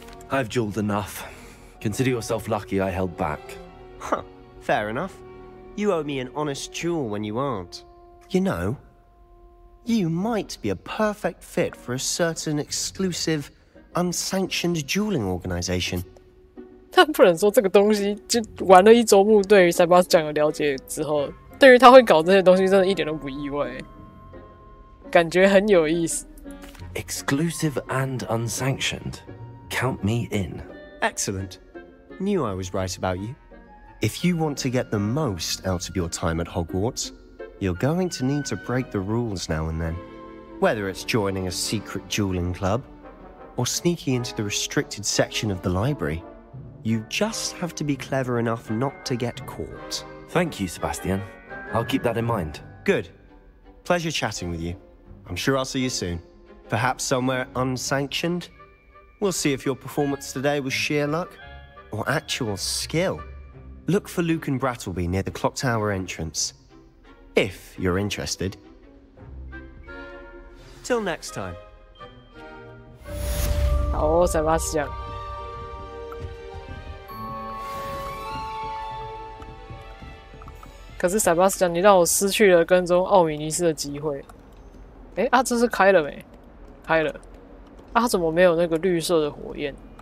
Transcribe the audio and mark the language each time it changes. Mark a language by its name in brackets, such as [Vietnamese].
[English] I've dueled enough. Consider yourself lucky I held back. Huh, fair enough. You owe me an honest duel when you aren't. You know, you might be a perfect fit for a certain exclusive, unsanctioned dueling organization. [Chinese] 但不能说这个东西就玩了一周目，对于塞巴斯讲有了解之后，对于他会搞这些东西，真的一点都不意外，感觉很有意思。 [English] Exclusive and unsanctioned. Count me in. Excellent. Knew I was right about you. If you want to get the most out of your time at Hogwarts, you're going to need to break the rules now and then. Whether it's joining a secret dueling club or sneaking into the restricted section of the library, you just have to be clever enough not to get caught. Thank you, Sebastian. I'll keep that in mind. Good. Pleasure chatting with you. I'm sure I'll see you soon. Perhaps somewhere unsanctioned? We'll see if your performance today was sheer luck or actual skill. Look for Luke and Brattleby near the clock tower entrance, if you're interested. Till next time. [Chinese] 好哦，Sebastian。可是 Sebastian， 你让我失去了跟踪奥米尼斯的机会。哎啊，这是开了没？开了。啊，它怎么没有那个绿色的火焰？